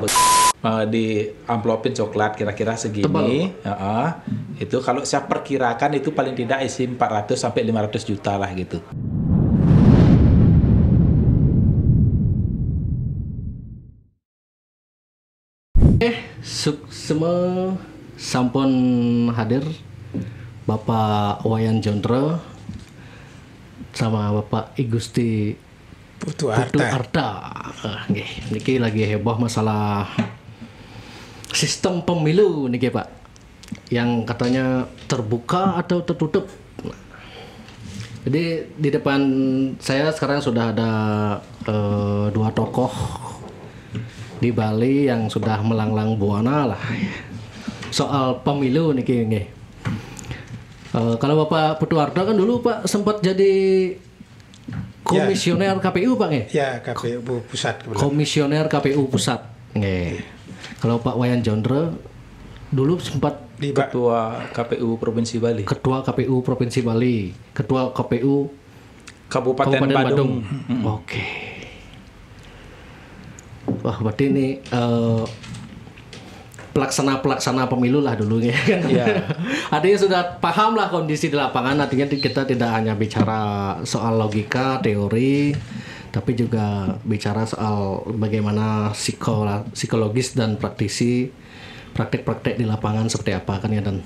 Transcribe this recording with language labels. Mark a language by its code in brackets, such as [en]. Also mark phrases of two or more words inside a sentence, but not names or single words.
[id] Di amplopin coklat kira-kira segini, itu kalau saya perkirakan itu paling tidak isi 400 sampai 500 juta lah gitu. Semua sampun hadir Bapak Wayan Jondro sama Bapak I Gusti Putu Arta. Niki lagi heboh masalah sistem pemilu nih Pak, yang katanya terbuka atau tertutup. Jadi di depan saya sekarang sudah ada 2 tokoh di Bali yang sudah melanglang buana lah soal pemilu nih. Kalau Bapak Putu Arta kan dulu Pak sempat jadi komisioner KPU Pak nggih? Ya, KPU Pusat. Komisioner KPU Pusat nggih. Kalau Pak Wayan Jondro dulu sempat Ketua KPU Provinsi Bali. Ketua KPU Provinsi Bali, Ketua KPU Kabupaten Badung. Oke. Wah, berarti ini pelaksana pemilu lah dulu ya kan. Iya. Artinya sudah paham lah kondisi di lapangan, artinya kita tidak hanya bicara soal logika, teori, tapi juga bicara soal bagaimana psikologis dan praktik-praktik di lapangan seperti apa kan ya dan.